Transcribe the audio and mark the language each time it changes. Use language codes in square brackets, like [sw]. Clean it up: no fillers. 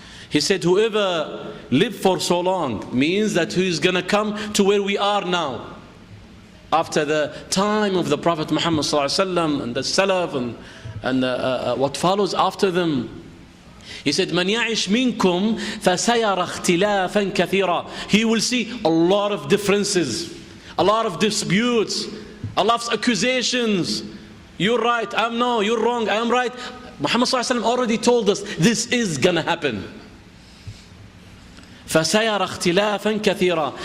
[en] He said, whoever lived for so long means that he is going to come to where we are now. After the time of the Prophet Muhammad ﷺ and the Salaf and what follows after them. He said, [ar] مَنْ يَعِشْ مِنْكُمْ فَسَيَرَ اخْتِلَافًا كَثِيرًا. [en] He will see a lot of differences, a lot of disputes, a lot of accusations. You're right, I'm no, you're wrong, I'm right. Muhammad ﷺ already told us this is going to happen. [ar] فَسَيَرَ اخْتِلَافًا كَثِيرًا.